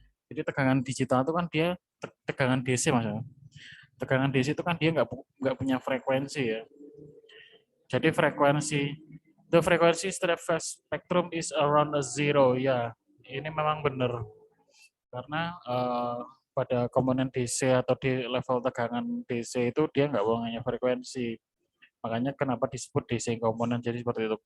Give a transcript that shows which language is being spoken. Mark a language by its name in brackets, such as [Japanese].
[Indonesian] Jadi tegangan digital itu kan dia tegangan DC maksudnya. Tegangan DC itu kan dia nggak punya frekuensi ya. [English] Jadi the frequency spectrum is around a zero ya. [Indonesian] Ini memang benar karena pada komponen DC atau di level tegangan DC itu dia nggak punya frekuensi. Makanya kenapa disebut DC komponen jadi seperti itu.